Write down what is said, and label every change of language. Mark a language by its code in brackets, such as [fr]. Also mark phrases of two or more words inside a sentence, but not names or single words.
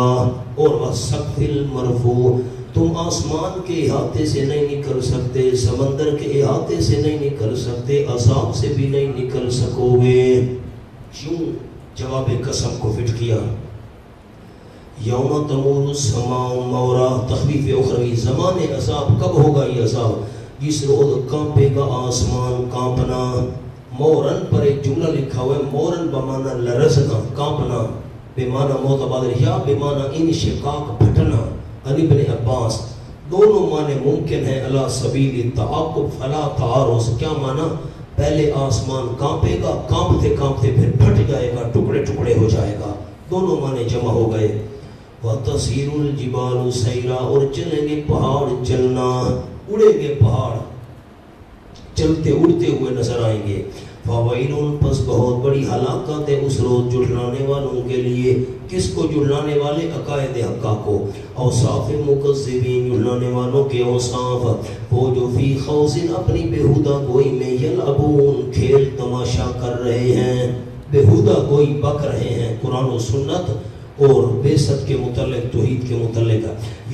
[ur] اور [ar] وَالسَّقْفِ الْمَرْفُوعِ، [ur] تم آسمان کے احاطے سے نہیں نکل سکتے، سمندر کے احاطے سے نہیں نکل سکتے، عذاب سے بھی نہیں نکل سکو گے۔ کیوں؟ جواب قسم کو فٹ کیا۔ [ar] یوم تمور السماء مورا، [ur] تخفیف اخروی، زمان عذاب کب ہوگا یہ عذاب؟ جس روز کانپے گا آسمان کانپنا۔ مورن پر ایک جملہ لکھا ہوا ہے، مورن بمانا لرزنا، کانپنا، بمانا معتبادر، یا بمانا انشقاق، پھٹنا۔ علی بن عباس، دونوں معنی ممکن ہیں [ar] علی سبیل التعاقب فلا تعارض۔ [ur] کیا معنی؟ پہلے آسمان کانپے گا، کانپتے کانپتے پھر پھٹ جائے گا، ٹکڑے ٹکڑے ہو جائے گا، دونوں معنی جمع ہو گئے۔ [ar] وَتَسِيرُ الْجِبَالُ سَيْرًا، [ur] اور چلیں گے پہاڑ چلنا، اڑیں گے پہاڑ، چلتے اڑتے ہوئے نظر آئیں گے۔ فَوَيْلٌ، پس بہت بڑی ہلاکت ہے اس روز جھٹلانے والوں کے لیے۔ کس کو جھٹلانے والے؟ عقائد حقہ کو۔ اوصاف مکذبین، جھٹلانے والوں کے اوصاف، وہ جو [ar] فی خوض، [ur] اپنی بےہودہ گوئی میں، یلعبون، کھیل تماشا کر رہے ہیں، بےہودہ گوئی بک رہے ہیں قرآن و سنت اور بعثت کے متعلق، توحید کے متعلق۔